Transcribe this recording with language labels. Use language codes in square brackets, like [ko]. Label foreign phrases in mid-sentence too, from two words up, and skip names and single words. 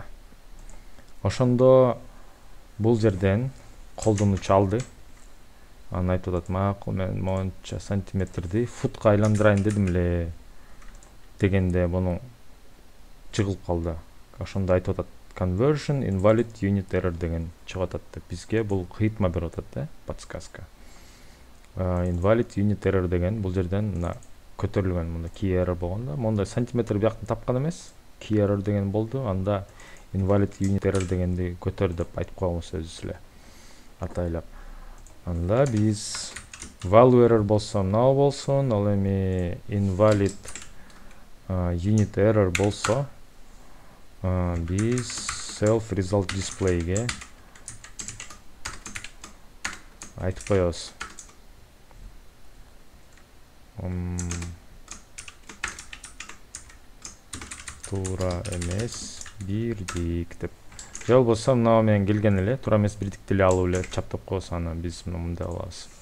[ky] Ошондо бул жерден колдонуучу алды. Анан айтып атат, макул, мен монча сантиметрди футка айландырайын дедим эле дегенде муну чыгылып калды. Ошондо айтып атат, [en] conversion invalid unit error [ky] деген чыгып атат деп бизге бул кыйтма берип атат да, подсказка. [en] Invalid unit error [ky] деген бул жерден мына көтөрүлгөн, мында [en] key error [ky] болгондо, монда сантиметр бияктан тапкан эмес, [en] key error [ky] деген болду, анда [en] invalid unit error [ky] дегенди көтөр деп айтып койгонбуз өзүбүз эле атайлап. Анда биз [en] value error [ky] болсо мынау болсун, ал эми [en] invalid unit error [ky] болсо биз [en] self result display'ге [ky] айтып коебуз. Туура эмес бирдик деп. Же болбосо мына менен келген эле, туура эмес бирдикти эле алып эле чаптап коебуз, анан биз мындай кылабыз.